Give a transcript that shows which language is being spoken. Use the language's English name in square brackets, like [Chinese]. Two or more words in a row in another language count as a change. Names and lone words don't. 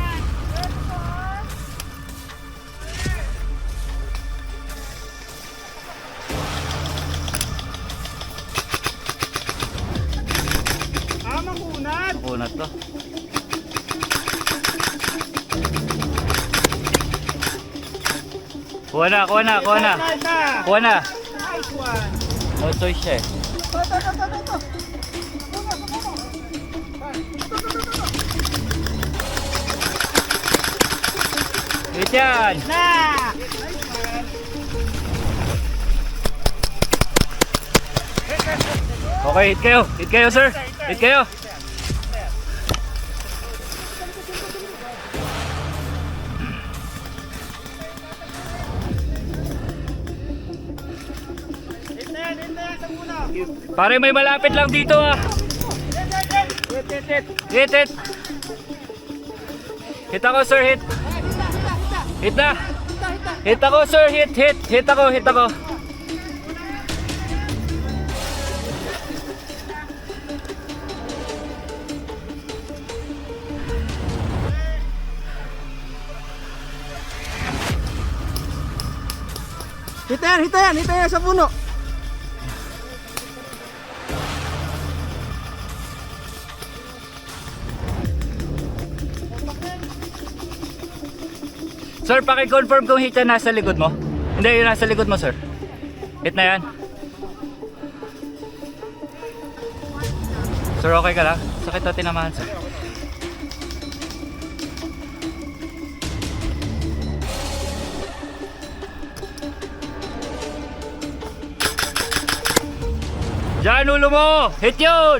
[Filipino] Makunat. Makunat to. Kuha na. [English] Nice one. No choice [Filipino] siya eh. Ito. Hit yan. Na! Okay, hit kayo sir. Hit kayo. Pare, may malapit lang dito ah. Hit. Hit ako sir, hit. Hit na. Hit ako sir, hit. Hit ako. Hita yan sa puno. Sir, paki-confirm kung hit yan nasa likod mo. Hindi, yun nasa likod mo sir. Hit na yan. Sir, okay ka lang? Sakit na tinamahan sir. Diyan ulo mo! Hit yun!